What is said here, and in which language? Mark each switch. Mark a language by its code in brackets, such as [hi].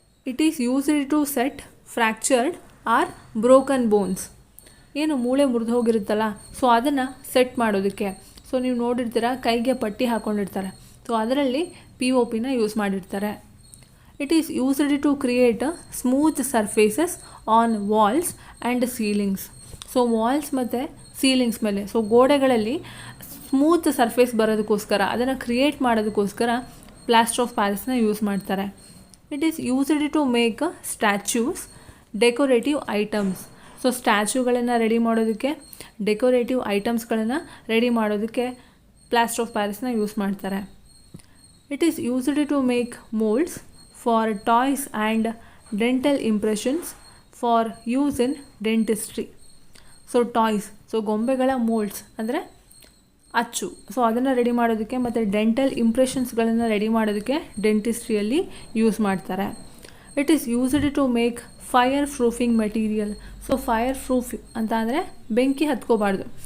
[en] It is used to set fractured or broken bones. [kn] ಏನು ಮೂಳೆ ಮುರಿದು ಹೋಗಿರುತ್ತಲ್ಲ, ಸೊ ಅದನ್ನು ಸೆಟ್ ಮಾಡೋದಕ್ಕೆ. ಸೊ ನೀವು ನೋಡಿರ್ತೀರ, ಕೈಗೆ ಪಟ್ಟಿ ಹಾಕ್ಕೊಂಡಿರ್ತಾರೆ. ಸೊ ಅದರಲ್ಲಿ POPನ ಯೂಸ್ ಮಾಡಿರ್ತಾರೆ. [en] It is used to create smooth surfaces on walls and ceilings. [kn] So walls ಮತ್ತು ಸೀಲಿಂಗ್ಸ್ ಮೇಲೆ, ಸೊ ಗೋಡೆಗಳಲ್ಲಿ ಸ್ಮೂತ್ ಸರ್ಫೇಸ್ ಬರೋದಕ್ಕೋಸ್ಕರ, ಅದನ್ನು ಕ್ರಿಯೇಟ್ ಮಾಡೋದಕ್ಕೋಸ್ಕರ ಪ್ಲಾಸ್ಟರ್ ಆಫ್ ಪ್ಯಾರಿಸ್ನ ಯೂಸ್ ಮಾಡ್ತಾರೆ. [en] It is used to make statues, decorative items. [kn] So ಸ್ಟ್ಯಾಚ್ಯೂಗಳನ್ನು ready ಮಾಡೋದಕ್ಕೆ, decorative ಐಟಮ್ಸ್ಗಳನ್ನು ready ಮಾಡೋದಕ್ಕೆ plaster of ಪ್ಯಾರಿಸ್ನ use ಮಾಡ್ತಾರೆ. [en] It is used to make moulds for toys and dental impressions for use in dentistry. [kn] So toys, so ಗೊಂಬೆಗಳ moulds ಅಂದರೆ ಅಚ್ಚು, so ಅದನ್ನು ready ಮಾಡೋದಕ್ಕೆ ಮತ್ತು dental ಇಂಪ್ರೆಷನ್ಸ್ಗಳನ್ನು ready ಮಾಡೋದಕ್ಕೆ ಡೆಂಟಿಸ್ಟ್ರಿಯಲ್ಲಿ use ಮಾಡ್ತಾರೆ. [en] It is used to make fire proofing material. [kn] So fire proof ಅಂತ ಅಂದರೆ ಬೆಂಕಿ ಹತ್ಕೋಬಾರ್ದು.